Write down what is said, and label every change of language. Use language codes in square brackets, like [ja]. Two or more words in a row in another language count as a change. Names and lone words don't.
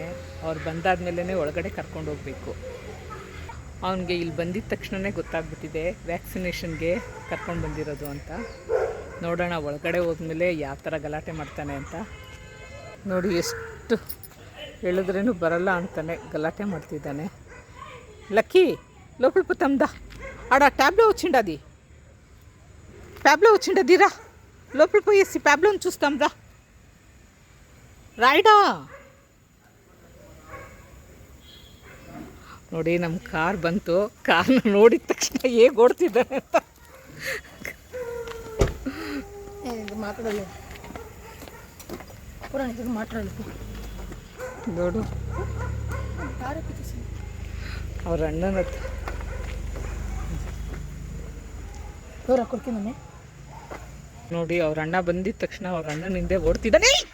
[kn] ಅವ್ರು ಬಂದಾದ್ಮೇಲೆ ಒಳಗಡೆ ಕರ್ಕೊಂಡು ಹೋಗಬೇಕು. ಅವನಿಗೆ ಇಲ್ಲಿ ಬಂದಿದ್ದ ತಕ್ಷಣವೇ ಗೊತ್ತಾಗ್ಬಿಟ್ಟಿದೆ ವ್ಯಾಕ್ಸಿನೇಷನ್ಗೆ ಕರ್ಕೊಂಡು ಬಂದಿರೋದು ಅಂತ. ನೋಡೋಣ ಒಳಗಡೆ ಹೋದ್ಮೇಲೆ ಯಾವ ಥರ ಗಲಾಟೆ ಮಾಡ್ತಾನೆ ಅಂತ. ನೋಡಿ, ಎಷ್ಟು ಹೇಳಿದ್ರೇನು ಬರಲ್ಲ ಅಂತಾನೆ ಗಲಾಟೆ ಮಾಡ್ತಿದ್ದಾನೆ. [te] లక్కీ లోపల పోతాందా? ఆడ ట్యాబ్లో వచ్చిండది, ట్యాబ్లో వచ్చిండదిరా. లోపల పోయేసి ట్యాబ్లోని చూస్తాం రా. [kn] ರಾಯ್ಡಾ ನೋಡಿ, ನಮ್ಮ ಕಾರ್ ಬಂತು. ಕಾರ್ನ ನೋಡಿದ ತಕ್ಷಣ ಹೇಗೆ ಓಡ್ತಿದ್ದಾನೆ ಅಂತ. ಮಾತಾಡಲ್ಲ ನೋಡು, ಅವ್ರ ಅಣ್ಣನ ಹತ್ರ ನೋಡಿ, ಅವ್ರ ಅಣ್ಣ ಬಂದಿದ ತಕ್ಷಣ ಅವ್ರ ಅಣ್ಣನ ಹಿಂದೆ ಓಡ್ತಿದ್ದಾನೆ.